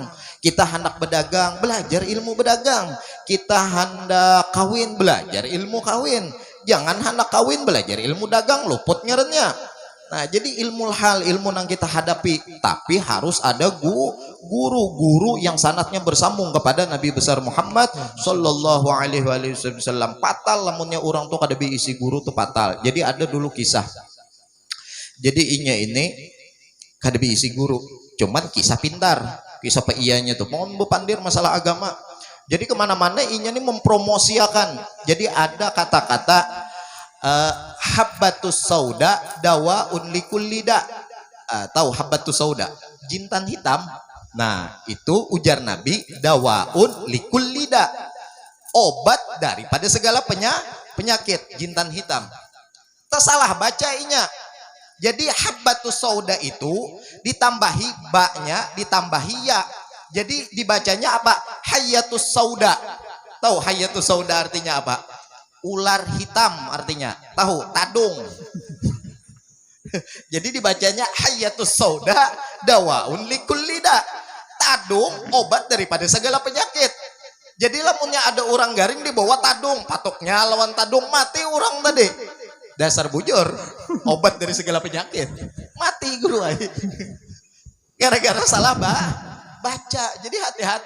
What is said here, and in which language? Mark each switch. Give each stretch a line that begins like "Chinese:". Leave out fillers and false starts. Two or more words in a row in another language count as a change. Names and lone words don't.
Banjar: Kita hendak berdagang, belajar ilmu berdagang. Kita hendak kawin, belajar ilmu kawin. Jangan hendak kawin belajar ilmu dagang, luput ngarannya. Nah jadi ilmu hal, ilmu yang kita hadapi, tapi harus ada guru yang sanatnya bersambung kepada Nabi besar Muhammad
Arabic: صلى الله عليه وسلم.
Banjar: Fatal lamunnya orang tuh kada isi guru tuh fatal. Jadi ada dulu kisah. Jadi ini kada isi guru, cuman kisah pintar, kisah peianya tuh mau bepandir masalah agama. Jadi kemana-mana inya nih mempromosiakan. Jadi ada kata-kata
Arabic: الحبة السوداء دواء لكل داء.
Banjar: Tahu
Arabic: الحبة السوداء?
Banjar: Jintan hitam. Nah, itu ujar Nabi
Arabic: دواء لكل داء.
Banjar: Obat daripada segala penyakit, jintan hitam. Tersalah baca inya. Jadi habbatus sauda itu ditambahi ba-nya, ditambahi ya. Jadi dibacanya apa?
Arabic: الحية السوداء.
Banjar: Tahu
Arabic: الحية السوداء
Banjar: artinya apa? Ular hitam artinya. Tahu? Tadung. Jadi dibacanya
Arabic: الحية السوداء دواء لكل داء.
Banjar: Tadung obat daripada segala penyakit. Jadi lamunnya ada orang garing dibawa tadung, patoknya lawan tadung mati orang tadi. Dasar bujur, obat dari segala penyakit. Mati guru ay. Gara-gara salah baca. Jadi hati-hati.